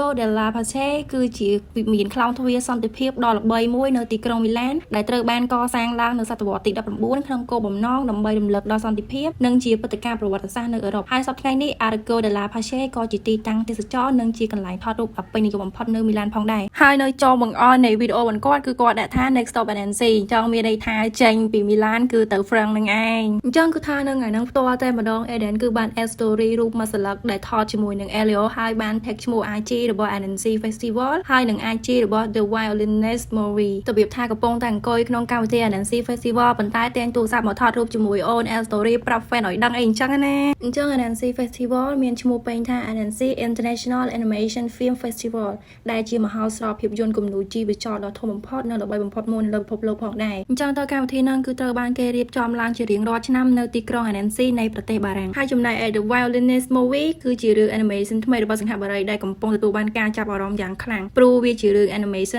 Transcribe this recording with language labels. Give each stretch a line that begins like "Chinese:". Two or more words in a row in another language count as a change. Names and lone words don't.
Khmer: della Pace គឺជាវិមានខ្លោងទ្វារសន្តិភាពដ៏ល្បីមួយនៅទីក្រុងមីឡានដែលត្រូវបានកសាងឡើងនៅសតវត្សទី19ក្នុងគោលបំណងដើម្បីរំលឹកដល់សន្តិភាពនិងជាព្រឹត្តិការណ៍ប្រវត្តិសាស្ត្រនៅអឺរ៉ុបហើយសប្តាហ៍នេះ Arco della Pace ក៏ជាទីតាំងទេសចរនិងជាកន្លែងថតរូ បដ៏ពេញនិយមបំផុតនៅមីឡានផងដែរហើយនៅចុងបង្អស់នៃវីដេអូរបស់គាត់គឺគាត់ដាក់ថា
English: next stop
Khmer: Annecy ចង់មានន័យថាចេញពីមីឡានគឺទៅហ្វ្រាំងនឹងឯងអញ្ចឹងគឺថានៅថ្ងៃហ្នឹងផ្ទាល់ តែម្ដង Aiden គឺបាន
English: add story
Khmer: រូបមួយស្លឹកដែលថតជាមួយនឹង Elio ហើយបាន tag ឈ្មោះ IG របស់ Annecy Festival ហើយនឹង IG របស់ The Violinist Movie ទៅវាថាកំពុងតែអង្គុយក្នុងកម្មវិធី Annecy Festival ប៉ុន្តែតែងទូរស័ព្ទមកថតរូបជាមួយអូន
English: add story
Khmer: ប្រាប់ fan ឲ្យដឹងអីអញ្ចឹងណាអញ្ចឹង Annecy Festival មានឈ្មោះពេញថា Annecy International Animation Film Festival ដែលជាមហោស្រពភាពយន្តគំនូរជីវចលដ៏ធំបំផុតនៅល្បីបំផុតមួយនៅលើពិភពលោកផងដែរអញ្ចឹងទៅកម្មវិធីហ្នឹងគឺត្រូវបានគេរៀបចំឡើងជារៀងរាល់ឆ្នាំនៅទីក្រុង Annecy នៃប្រទេសបារាំងហើយចំណែកឯ The Violinist Movie គឺជារឿង animation ថ្មីរបស់សិង្ហបុរីដែលកំពុងទទួលបានការចាប់អារម្មណ៍យ៉ាងខ្លាំងព្រោះវាជារឿង animation ផលិត